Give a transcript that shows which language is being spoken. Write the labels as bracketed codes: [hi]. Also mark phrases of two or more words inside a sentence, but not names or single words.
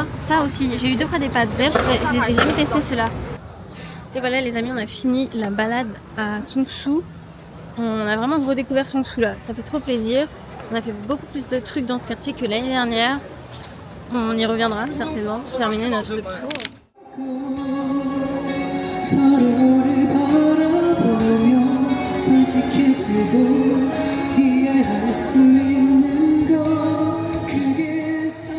[fr] Ça aussi, j'ai eu 2 fois des pads. D'ailleurs je les ai jamais testés ceux-là. Et voilà les amis, on a fini la balade à Seongsu. On a vraiment redécouvert Seongsu là. Ça fait trop plaisir. On a fait beaucoup plus de trucs dans ce quartier que l'année dernière. On y reviendra certainement pour terminer notre tour. [ko] 서로를 바라보며 솔직해지고 이해할 수 있는 거 그게